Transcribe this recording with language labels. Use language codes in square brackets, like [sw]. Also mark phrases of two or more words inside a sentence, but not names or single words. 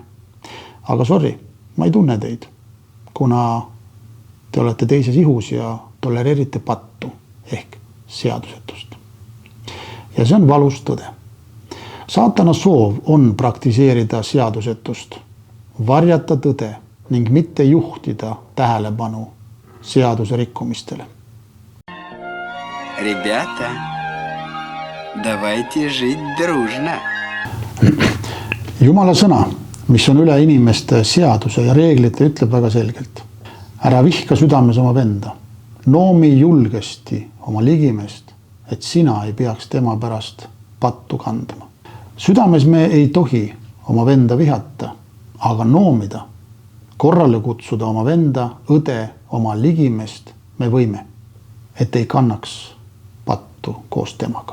[et] Aga sorry, ma ei tunne teid, kuna te olete teises ihus ja tolereerite pattu ehk seadusetust. Ja see on valus tõde. Saatana soov on praktiseerida seadusetust, varjata tõde ning mitte juhtida tähelepanu seaduse rikkumistele. [ru] Ребята, давайте жить дружно. [et] Jumala sõna, mis on üle inimeste seaduse ja reeglite, ütleb väga selgelt. Ära vihka südames oma venda, noomi julgesti oma ligimest, et sina ei peaks tema pärast pattu kandma. Südames me ei tohi oma venda vihata, aga noomida, korrale kutsuda oma venda, õde, oma ligimest me võime, et ei kannaks pattu koos temaga.